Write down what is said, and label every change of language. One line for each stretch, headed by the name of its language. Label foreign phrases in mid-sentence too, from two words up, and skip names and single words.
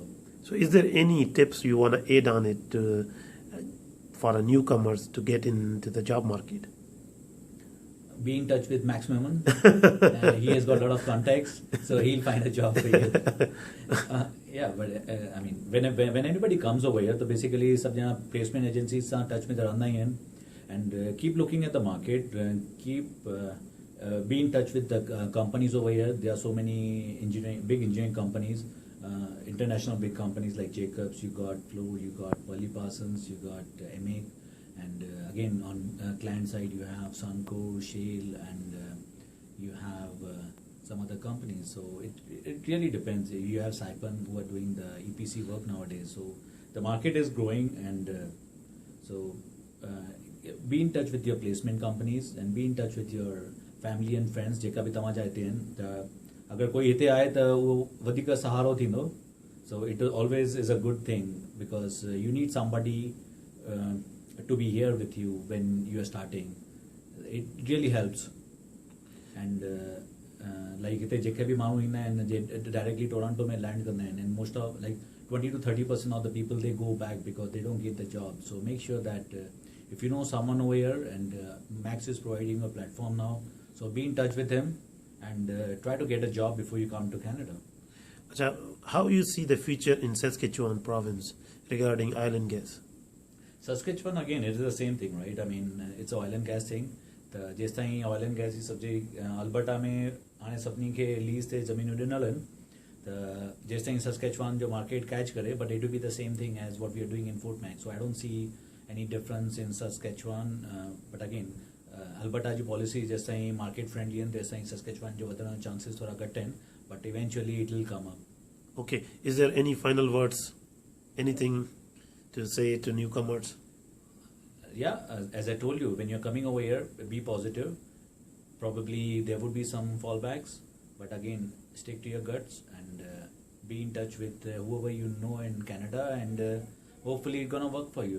English: So is there any tips you want to add on it for a newcomers to get into the job market? Be in touch with Max Memon. He has got a lot of contacts, so he'll find a job for you. Yeah, but I mean, when anybody comes over here, so basically
Sindhi: सब जना
English: placement agencies
Sindhi: सां touch में तो रहना ही है,
English: and keep looking at the market, keep be in touch with the companies over here. There are so many big engineering companies, international big companies like Jacobs. You got Fluor, you got Worley Parsons, you got EMIC. And again, on client side, you have Sunco, Shale, and you have some other companies. So it really depends. You have Saipem who are doing the EPC work nowadays. So the market is growing, and so be in touch with your placement companies and be in touch with your family and friends.
Sindhi: जेका भी तव्हां चाहते हैं, अगर कोई हिते आए तो वो वधीक सहारो थींदो.
English: So it always is a good thing, because you need somebody to be here with you when you are starting. It really helps. And like
Sindhi: हिते जेके भी माण्हू ईंदा आहिनि डायरेक्टली टोरंटो में लैंड कंदा आहिनि,
English: and most of like 20 to 30% of the people, they go back because they don't get the job. So make sure that if you know someone over here, and Max is providing a platform now, so be in touch with him and try to get a job before you come to Canada. So how you see the future in Saskatchewan province regarding oil and gas? Saskatchewan, again, it is the same thing, right? I mean, it's an oil and gas thing.
Sindhi: त जेसि ताईं
English: oil and gas
Sindhi: जी सब्जेक्ट अल्बर्टा में हाणे सभिनी खे लीज़ ते ज़मीनूं ॾिनल आहिनि, त जेसि ताईं सस्केचुआन जो मार्केट कैच करे,
English: But it will be the same thing as what we are doing in Fort Mac. So I don't see any difference in Saskatchewan. But again
Sindhi: अल्बर्टा जी पॉलिसी जेसि ताईं
English: market friendly
Sindhi: आहिनि तेसि ताईं सस्केचुआन जो वधण जा चांसिस थोरा घटि आहिनि,
English: But eventually it will come up. Okay, is there any final words, anything to say to newcomers? Yeah, as I told you, when you're coming over here, be positive. Probably there would be some fallbacks, but again, stick to your guts and be in touch with whoever you know in Canada, and hopefully it's gonna work for you.